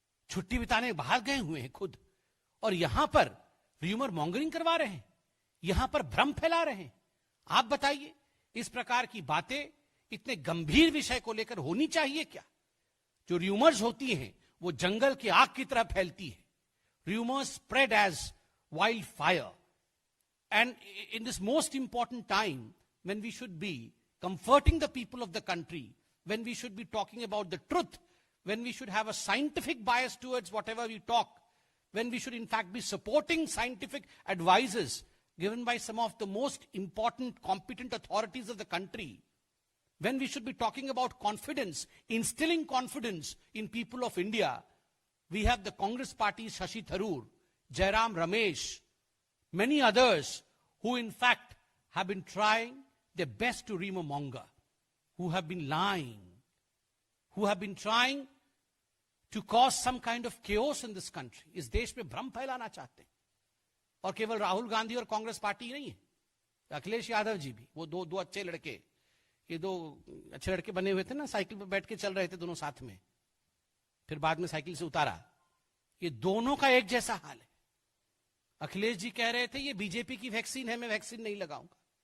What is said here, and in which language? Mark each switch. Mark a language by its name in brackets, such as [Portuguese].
[Hindi] छुट्टी बिताने बाहर गए हुए हैं खुद, और यहां पर र्यूमर मॉन्गरिंग करवा रहे हैं, यहां पर भ्रम फैला रहे हैं। आप बताइए, इस प्रकार की बातें इतने गंभीर विषय को लेकर होनी चाहिए क्या? जो र्यूमर्स होती हैं वो जंगल की आग की तरह फैलती है। [English] Rumours spread as wild fire, and in this most important time when we should be comforting the people of the country, when we should be talking about the truth, when we should have a scientific bias towards whatever we talk, when we should in fact be supporting scientific advices given by some of the most important competent authorities of the country, when we should be talking about confidence, instilling confidence in people of India, we have the Congress party, Shashi Tharoor, Jairam Ramesh, many others who in fact have been trying their best to rumor-monger, who have been lying, who have been trying to cause some kind of chaos in this country. [Hindi] इस देश में भ्रम फैलाना चाहते हैं। और केवल राहुल गांधी और कांग्रेस पार्टी नहीं है, अखिलेश यादव जी भी, वो दो अच्छे लड़के, ये दो अच्छे लड़के बने हुए थे ना, साइकिल पर बैठ के चल रहे थे दोनों साथ में, फिर बाद में साइकिल से उतारा। ये दोनों का एक जैसा हाल है। अखिलेश जी कह रहे थे ये बीजेपी की वैक्सीन है, मैं वैक्सीन नहीं लगाऊंगा।